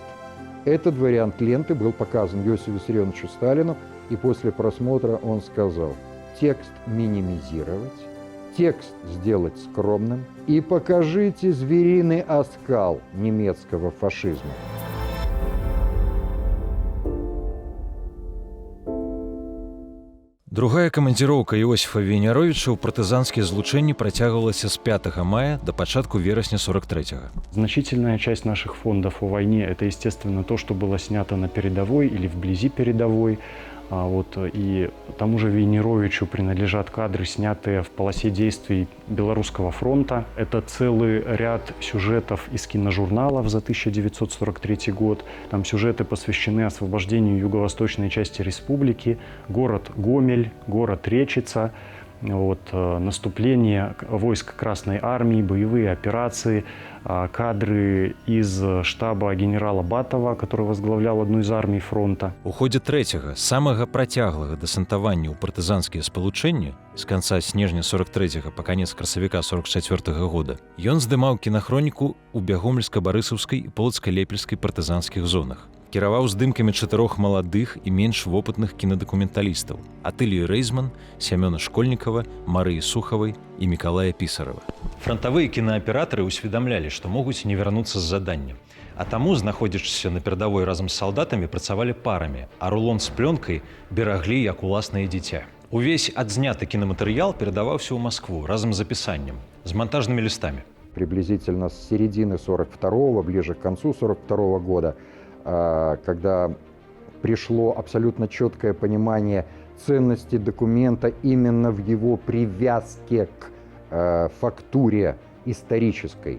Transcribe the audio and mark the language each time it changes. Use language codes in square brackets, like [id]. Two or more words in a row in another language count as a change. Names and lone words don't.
[ru] Этот вариант ленты был показан Иосифу Виссарионовичу Сталину, и после просмотра он сказал: текст минимизировать, текст сделать скромным и покажите звериный оскал немецкого фашизма. [be] Другая камандзіроўка Іосифа Веняровича ў партызанскія злучэнні працягвалася з 5 мая до пачатку верасня 43-го. [ru] Значительная часть наших фондов о войне – это, естественно, то, что было снято на передовой или вблизи передовой. И тому же Веняровичу принадлежат кадры, снятые в полосе действий Белорусского фронта. Это целый ряд сюжетов из киножурналов за 1943 год. Там сюжеты посвящены освобождению юго-восточной части республики, город Гомель, город Речица, наступление войск Красной Армии, боевые операции, кадры из штаба генерала Батова, который возглавлял одну из армий фронта. [be] У ходзе трэцяга, самага працяглага дэсантавання ў партызанскія спалучэнні з канца снежня 43-го па канец красавіка 44-го года, ён здымаў кінахроніку ў Бягомельска-Барысаўскай і Полацка-Лепельскай партызанскіх зонах. Кіраваў здымкамі 4 маладых і менш вопытных кінадакументалістаў: Атылію Рэйзман, Сямёна Школьнікава, Марыі Сухавай і Мікалая Пісарава. Фронтавыя кінааператары ўсведамлялі, што могуць не вярнуцца з задання. А таму, знаходзячыся на перадавой разам з салдатамі, працавалі парамі, а рулон з плёнкай бераглі як уласнае дзіця. Увесь адзняты кінаматэрыял перадаваўся ў Маскву разам з апісаннем, з монтажнымі лістамі. [ru] Приблизительно с середины 42-го, ближе к концу 42-го года, когда пришло абсолютно четкое понимание ценности документа именно в его привязке к фактуре исторической.